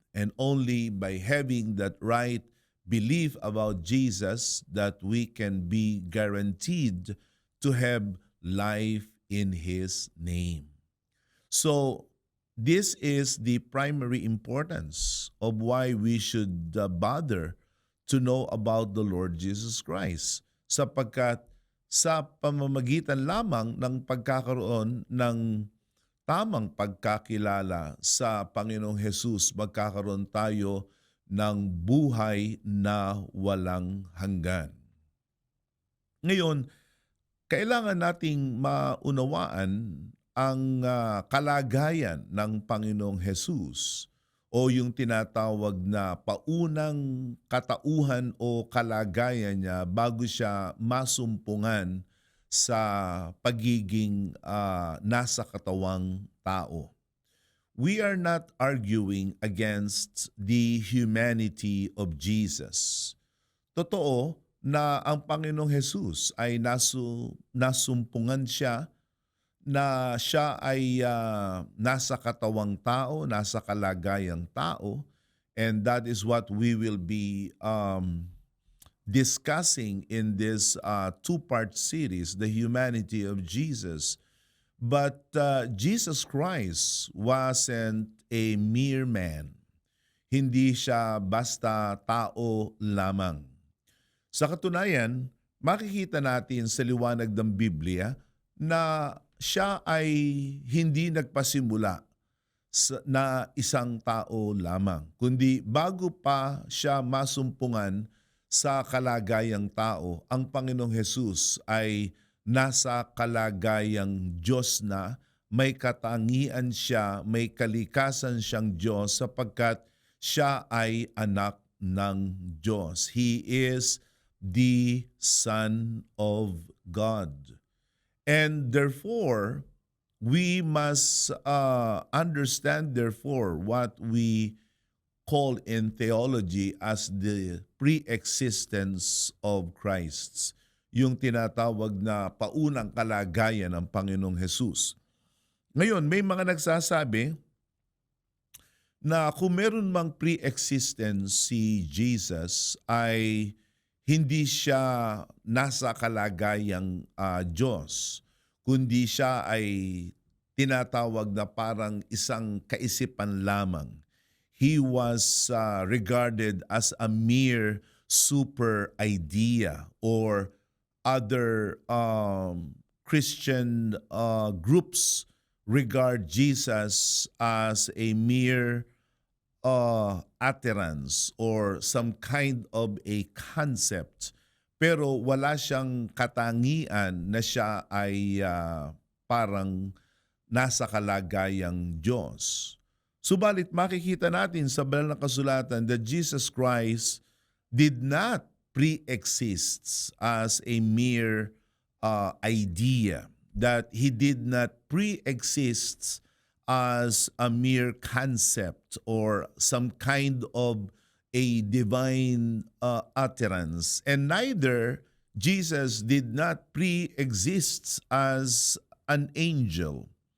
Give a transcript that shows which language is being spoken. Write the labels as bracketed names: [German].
[English] And only by having that right belief about Jesus that we can be guaranteed to have life in His name. So this is the primary importance of why we should bother to know about the Lord Jesus Christ. [Filipino] Sapagkat sa pamamagitan lamang ng pagkakaroon ng tamang pagkakilala sa Panginoong Hesus, magkakaroon tayo ng buhay na walang hanggan. Ngayon, kailangan nating maunawaan ang kalagayan ng Panginoong Hesus o yung tinatawag na paunang katauhan o kalagayan niya bago siya masumpungan sa pagiging nasa katawang tao. [English] We are not arguing against the humanity of Jesus. [Filipino] Totoo na ang Panginoong Hesus ay nasumpungan siya, na siya ay nasa katawang tao, nasa kalagayang tao, [English] and that is what we will be discussing in this two-part series, The Humanity of Jesus. But Jesus Christ wasn't a mere man. [Filipino] Hindi siya basta tao lamang. Sa katunayan, makikita natin sa liwanag ng Biblia na siya ay hindi nagpasimula na isang tao lamang, kundi bago pa siya masumpungan sa kalagayang tao, ang Panginoong Hesus ay nasa kalagayang Diyos na, may katangian siya, may kalikasan siyang Diyos sapagkat siya ay anak ng Diyos. [English] He is the Son of God. And therefore, we must understand therefore what we call in theology as the pre-existence of Christ, [Filipino] yung tinatawag na paunang kalagayan ng Panginoong Hesus. Ngayon, may mga nagsasabi na kung meron mang pre-existence si Jesus ay hindi siya nasa kalagayang Diyos, kundi siya ay tinatawag na parang isang kaisipan lamang. [English] He was regarded as a mere super idea, or other Christian groups regard Jesus as a mere utterance or some kind of a concept. [Filipino] Pero wala siyang katangian na siya ay parang nasa kalagayang Diyos. Subalit makikita natin sa banal na kasulatan [English] that Jesus Christ did not pre-exist as a mere idea, that he did not pre-exist as a mere concept or some kind of a divine utterance, and neither Jesus did not pre-exist as an angel.